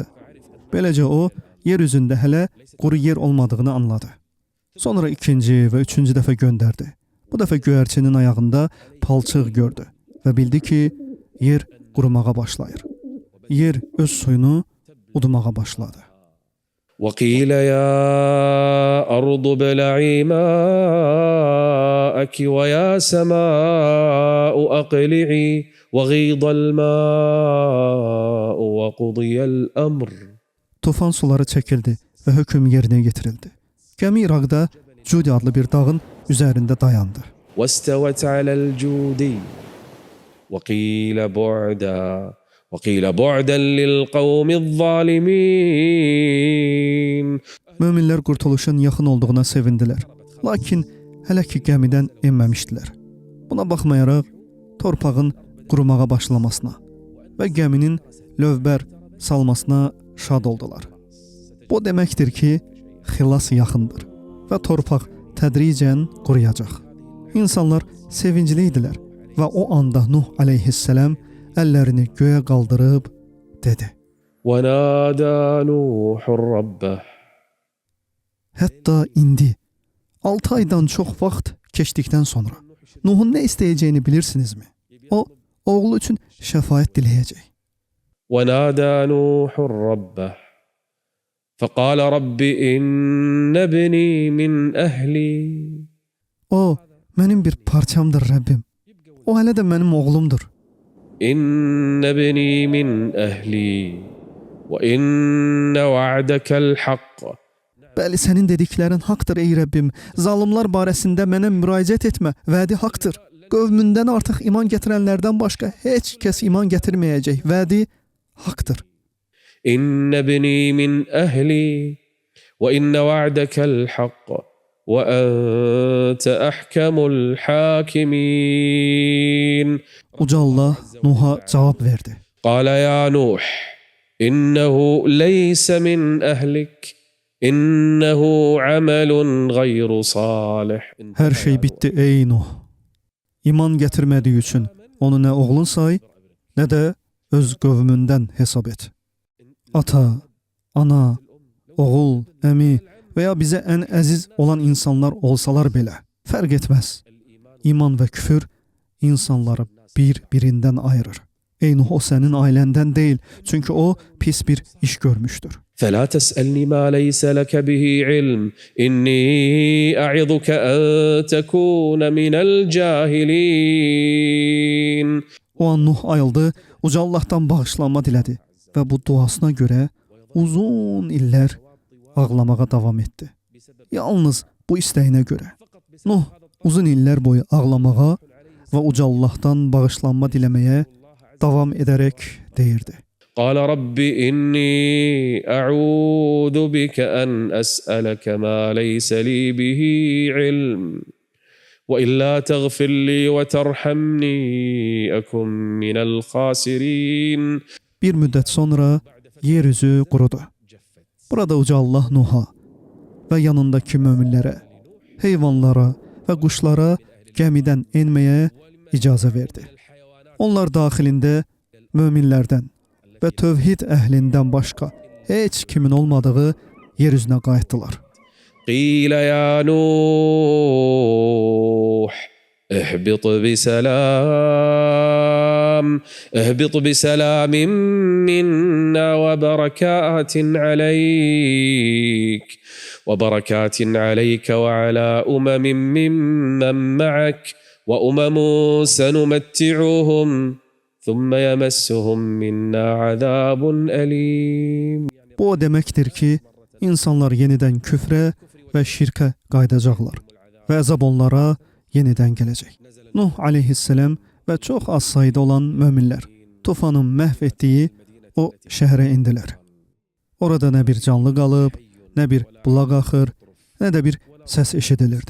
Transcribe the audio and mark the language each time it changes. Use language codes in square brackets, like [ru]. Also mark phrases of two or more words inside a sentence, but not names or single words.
[az] Beləcə o yer üzündə hələ quru yer olmadığını anladı. Sonra ikinci və üçüncü dəfə göndərdi. Bu dəfə göyərçinin ayağında palçıq gördü və bildi ki, yer qurumağa başlayır. Yer öz suyunu udmağa başladı. [ar] وقيل يا أرض ابلعي ماءك ويا سماء أقلعي وغيض الماء وقضي الأمر. [az] Tufan suları çəkildi və hökm yerinə yetirildi. Gəmi İraqda Cudi adlı bir dağın üzərində dayandı. [ar] واستوت على الجودي وقيل بعدا للقوم الظالمين. [az] Möminlər qurtuluşun yaxın olduğuna sevindilər. Lakin hələ ki gəmidən enməmişdilər. Buna baxmayaraq torpağın qurumağa başlamasına və gəminin lövbər salmasına şad oldular. Bu deməkdir ki, xilas yaxındır və torpaq tədricən quruyacaq. İnsanlar sevincli idilər və o anda Nuh aleyhisselam əllərini göyə qaldırıb dedi: [ar] وَنَادَى نُوحٌ رَبَّهُ. [az] Hətta indi 6 aydan çox vaxt keçdikdən sonra Nuhun nə istəyəcəyini bilirsinizmi? O, oğlu üçün şəfaət diləyəcək. [ar] وَنَادَى نُوحٌ رَبَّهُ فَقَالَ رَبِّ إِنَّ ابْنِي مِنْ أَهْلِي. [az] O, mənim bir parçamdır Rəbbim. O hələ də mənim oğlumdur. [ar] إِنَّ ابْنِي مِنْ أَهْلِي وَإِنَّ وَعْدَكَ الْحَقِّ. [az] Bəli, sənin dediklərin haqdır ey Rəbbim. Zalımlar barəsində mənə müraciət etmə. Vədi haqdır. Qövmündən artıq iman gətirənlərdən başqa heç kəs iman gətirməyəcək. Vədi haqdır. [ar] إِنَّ ابْنِي مِنْ أَهْلِي وَإِنَّ وَعْدَكَ الْحَقِّ وَأَنْتَ أَحْكَمُ الْحَاكِمِينَ. [az] Uca Allah Nuh'a cavab verdi. [ar] قال يا نوح إنه ليس من أهلك إنه عمل غير صالح. [az] Hər şey bitdi ey Nuh. İman gətirmədiyi üçün onu nə oğlun say, nə də öz qövmündən hesab et. Ata, ana, oğul, əmi və ya bizə ən əziz olan insanlar olsalar belə, fərq etməz. İman və küfür insanları bir-birindən ayırır. Ey Nuh, o sənin ailəndən deyil, çünki o pis bir iş görmüşdür. [ar] فلا تسألني ما ليس لك به علم إني أعظك أن تكون من الجاهلين. [az] O an Nuh ayıldı, Uca Allahdan bağışlanma dilədi və bu duasına görə uzun illər ağlamağa davam etdi. Yalnız bu istəyinə görə. Nuh uzun illər boyu ağlamağa və Uca Allahdan bağışlanma diləməyə davam edərək deyirdi. [ar] قال رب إني أعوذ بك أن أسألك ما ليس لي به علم وإلا تغفر لي وترحمني أكن من الخاسرين. [az] Bir müddət sonra yeryüzü qurudu. Burada Uca Allah Nuh'a və yanındakı möminlərə, heyvanlara və quşlara gəmidən enməyə icazə verdi. Onlar daxilində möminlərdən və tövhid əhlindən başqa heç kimin olmadığı yer üzünə qayıtdılar. [ar] قيل يا نوح اهبط بسلام منا وبركات عليك وعلى ممن معك وأمم سنمتعهم ثم يمسهم منا عذاب أليم. [az] Bu o deməkdir ki, insanlar yenidən küfrə və şirkə qaydacaqlar və əzab onlara yenidən gələcək. Nuh aleyhisselam və çox az sayda olan möminlər tufanın məhv etdiyi o şəhərə indilər. Orada nə bir canlı qalıb, nə bir bulaq axır, nə də bir səs eşidilirdi.